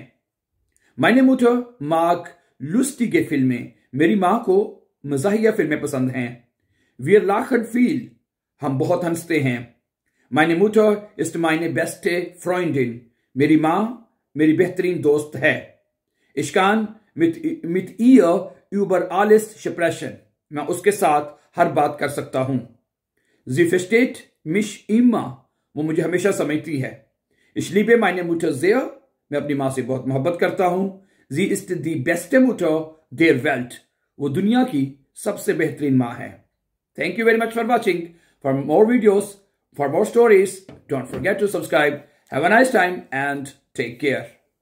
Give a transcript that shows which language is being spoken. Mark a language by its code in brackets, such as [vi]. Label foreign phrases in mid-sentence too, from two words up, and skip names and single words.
[de] Meine Mutter mag lustige Filme, [hi] मेरी माँ को मज़ाहिया फिल्में पसंद हैं। [de] Wir lachen viel, [hi] हम बहुत हंसते हैं। [de] Meine Mutter ist meine beste Freundin, [hi] मेरी माँ मेरी बेहतरीन दोस्त है। [de] Ich kann mit ihr über alles sprechen, [hi] मैं उसके साथ हर बात कर सकता हूं। [de] Sie versteht mich immer, [hi] वो मुझे हमेशा समझती है। [de] Ich liebe meine Mutter sehr, [hi] मैं अपनी माँ से बहुत मोहब्बत करता हूं। [de] Sie ist die beste Mutter der Welt, [hi] वो दुनिया की सबसे बेहतरीन माँ है। [en] Thank you very much for watching. For more videos, for more stories, don't forget to subscribe. Have a nice time and take care.